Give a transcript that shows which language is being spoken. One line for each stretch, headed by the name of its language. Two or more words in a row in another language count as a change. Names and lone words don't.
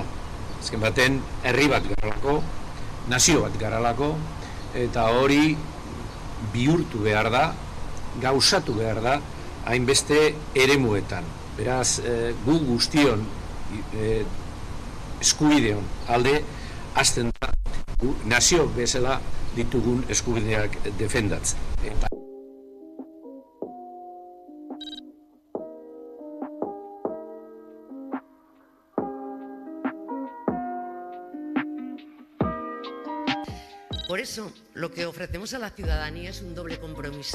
Basque: Azken baten herri bat garalako, nazio bat garalako, eta hori bihurtu behar da, gauzatu behar da, hainbeste eremuetan. Beraz, gu guztion eskubideon alde, hasten da, nazio bezala ditugun eskubideak defendatzen.
Spanish: Por eso, lo que ofrecemos a la ciudadanía es un doble compromiso.